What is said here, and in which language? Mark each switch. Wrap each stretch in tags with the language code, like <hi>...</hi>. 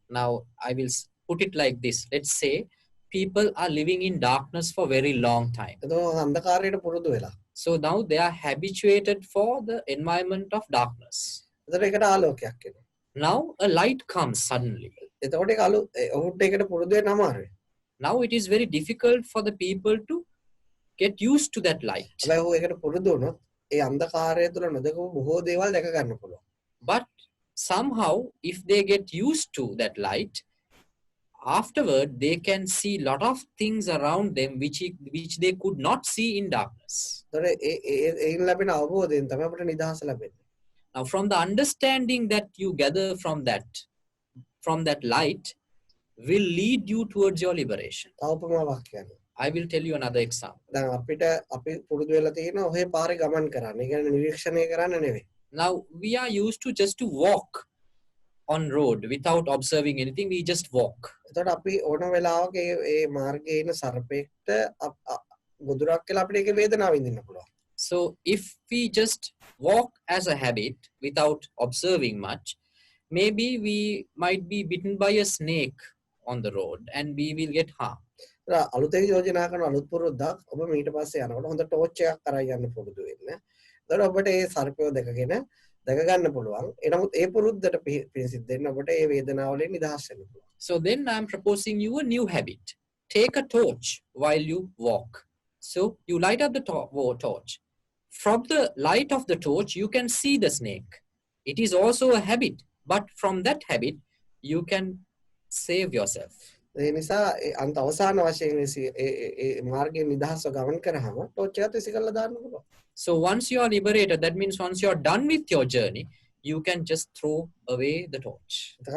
<en>Now I will put it like this. Let's say people are living in darkness for very long time.</en> <si>එතකොට අන්ධකාරයට පුරුදු වෙලා.</si> <en>So now they are habituated for the environment of darkness.</en> <si>එතකොට ඒකට ආලෝකයක් එනවා.</si> <en>Now a light comes suddenly.</en> <si>එතකොට ඒක ඔහුට ඒකට පුරුදු වෙන්න අමාරුයි.</si> <en>Now it is very difficult for the people to get used to that light.</en> <si>හැබැයි ඔහු ඒකට පුරුදු වුණොත් ඒ අන්ධකාරය තුල නොදකපු බොහෝ දේවල් දැක ගන්න පුළුවන්.</si> <en>But somehow if they get used to that light, afterward they can see lot of things around them which they could not see in darkness.</en> <si>ඒන් ලැබෙන අවබෝධයෙන් තමයි අපිට නිදහස ලැබෙන්නේ.</si> <en>Now from the understanding that you gather from that light will lead you towards your liberation.</en> <si>තව උපමාවක් කියන්න.</si> <en>I will tell you another example.</en> <si>දැන් අපිට අපි පුරුදු වෙලා තියෙන ඔහේ පාරේ ගමන් කරන්න. ඒ කියන්නේ නිරීක්ෂණය කරන්න නෙවෙයි.</si> <en>Now we are used to just to walk on road without observing anything. We just walk.</en> <si>එතකොට අපි ඕන වෙලාවක ඒ මාර්ගයේ ඉන්න සර්පෙක්ට ගොදුරක් කියලා අපිට ඒකේ වේදනාව විඳින්න පුළුවන්.</si> <en>So if we just walk as a habit without observing much, maybe we might be bitten by a snake on the road and we will get harmed.</en> <si>අලුතෙන් යෝජනා කරන අලුත් පුරුද්දක් ඔබ මීට පස්සේ යනකොට හොඳ ටෝච් එකක් කරන් යන්න පුරුදු වෙන්න. එතකොට ඔබට ඒ සර්පය දැක ගන්න පුළුවන්. එනමුත් ඒ පුරුද්දට පිළිසිද්ද දෙන්න ඔබට ඒ වේදනාවලින් නිදහස් වෙන්න පුළුවන්.</si> <en>So then I am proposing you a new habit. Take a torch while you walk. So you light up the torch. From the light of the torch you can see the snake. It is also a habit, but from that habit you can save yourself.</en> <si>ඒ නිසා අන්ත අවසාන වශයෙන් ඒ මාර්ගයේ නිදහස්ව ගමන් කරාම torch එකත් විසි කරලා දාන්න පුළුවන්.</si> <en>So once you are liberated, that means once you are done with your journey, you can just throw away the torch.</en>